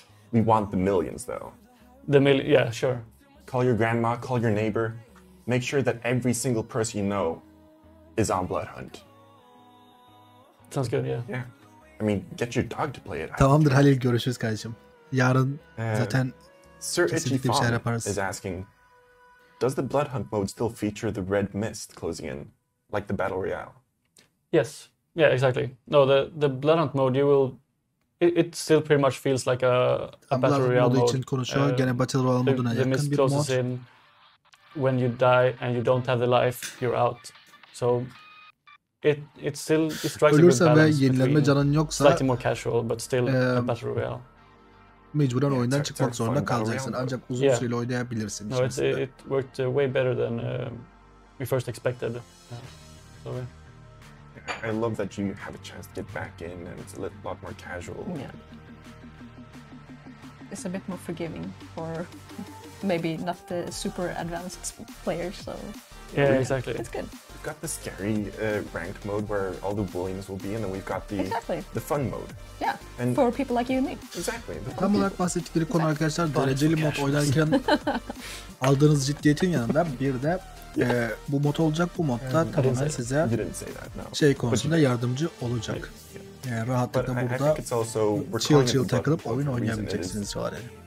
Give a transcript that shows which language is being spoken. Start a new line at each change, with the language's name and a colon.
English: We want the millions though. Yeah, sure. Call your grandma, call your neighbor. Make sure that every single person you know is on Bloodhunt. Sounds good, yeah. Yeah. I mean, get your dog to play it.
Turkish: Tamamdır Halil, görüşürüz kardeşim. Yarın zaten kesinlikle bir şeyler yaparız.
English: Is asking, does the Bloodhunt mode still feature the red mist closing in, like the Battle Royale? Yes. Yeah, exactly. No, the Bloodhunt mode, you will... It still pretty much feels like a Battle Royale mode.
Turkish: için konuşuyor. Gene Battle Royale moduna yakın bir mod.
English: In when you die and you don't have the life, you're out. So it still strikes a good balance
Turkish: yenilenme canın yoksa
English: slightly more casual but still a Battle Royale.
Turkish: Mecburen oyundan çıkmak zorunda kalacaksın. Ancak uzun süreli oynayabilirsin.
English: No, it worked way better than we first expected. So I love that you have a chance to get back in and it's a lot more casual. Yeah. It's a bit more forgiving for maybe not the super advanced players, so... Yeah, exactly. It's good. We've got the scary ranked mode where all the bullies will be, and then we've got the fun mode. Yeah, and for people like you and me. Exactly.
Turkish: Tam olarak bahsettikleri konu arkadaşlar, dereceli mod oynarken aldığınız ciddiyetin yanında bir de bu mod olacak. Bu modda tamamen size şey konusunda yardımcı olacak. Yani rahatlıkla burada chill takılıp oyun oynayabileceksiniz diyorlar yani.